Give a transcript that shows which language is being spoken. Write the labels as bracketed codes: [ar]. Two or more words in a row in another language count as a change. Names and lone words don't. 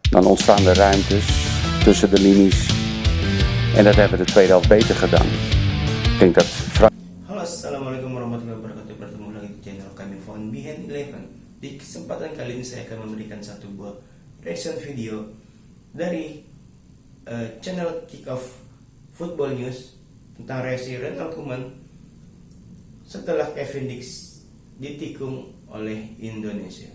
[nl] dan ontstaan er ruimtes tussen de linies. En dat hebben we de tweede helft beter gedaan. Ik denk dat [ar] Halo, السلام عليكم ورحمة الله وبركاته. [id] Bertemu lagi di channel kami Phone Behind 11. Di kesempatan kali ini saya akan memberikan satu buah [en] reaction video [id] dari channel Kickoff Football News tentang reaksi Ronald Koeman setelah Kevin Dix ditikung oleh Indonesia.